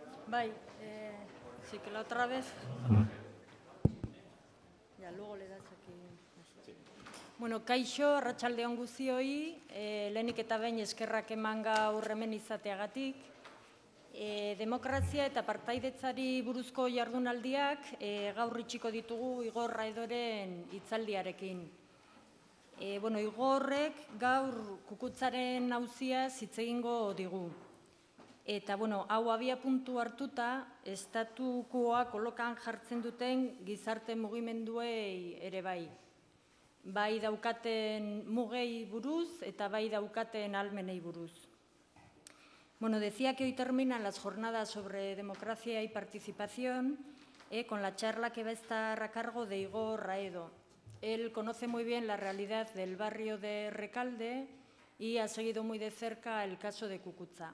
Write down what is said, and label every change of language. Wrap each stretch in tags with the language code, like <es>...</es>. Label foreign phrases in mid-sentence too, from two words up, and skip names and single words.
<eu>Bai,</eu> <es>sí que la otra vez. Ya, luego le das aquí.</es> <eu>Bueno, kaixo, arratsalde on guztioi, lehenik eta behin eskerrak eman gaur hemen izateagatik. Demokrazia eta partaidetzari buruzko jardunaldiak gaur itxiko ditugu Igor Raedoren hitzaldiarekin. Igorrek gaur kukutzaren auziaz hitz egingo digu. Eta, hau abia puntu hartuta, estatukoa kolokan jartzen duten gizarte mugimenduei ere bai. Bai daukaten mugei buruz eta bai daukaten ahalmenei buruz.</eu> <es>Decía que hoy terminan las jornadas sobre democracia y participación con la charla que va a estar a cargo de Igor Raedo. Él conoce muy bien la realidad del barrio de Recalde y ha seguido muy de cerca el caso de Kukutza.</es>